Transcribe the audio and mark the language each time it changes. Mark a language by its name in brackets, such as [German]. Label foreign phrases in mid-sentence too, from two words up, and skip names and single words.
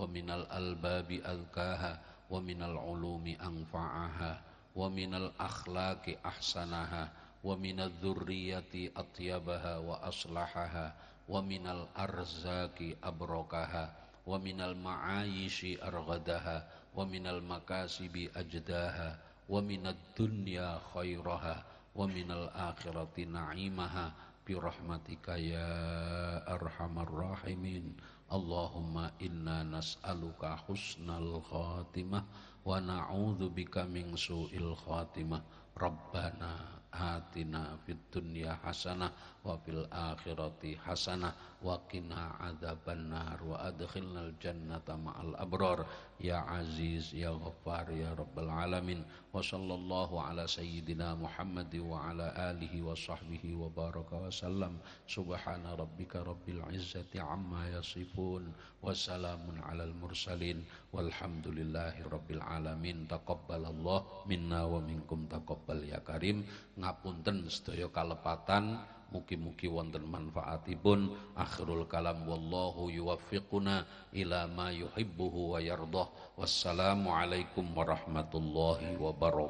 [Arabic] من الألباب أزكاها ومن العلوم أنفعها ومن الأخلاق أحسنها ومن الذريات أطيبها وأصلحها ومن الأرزاق أبركها ومن المعايش أرغدها ومن المكاسب أجداها ومن الدنيا خيرها ومن الآخرة نعيمها برحمتك يا أرحم الراحمين. اللهم إنا نسألك حسن الخاتمة ونعوذ بك من سوء الخاتمة. ربنا آتنا في الدنيا حسنة وفي الآخرة حسنة وقنا عذاب النار وأدخلنا الجنة مع الأبرار يا عزيز يا غفار يا رب العالمين. وصلى الله على سيدنا محمد وعلى آله وصحبه وبارك وسلم. سبحان ربك رب العزة عما يصفون وسلام على المرسلين والحمد لله رب العالمين. تقبل الله منا ومنكم تقبل يا كريم. [Javanese] Ngapunten sedaya kalepatan, mugi-mugi wonten manfaatipun. [Arabic] آخر الكلام والله يوفقنا إلى ما يحبه ويرضاه. والسلام عليكم ورحمة الله وبركاته.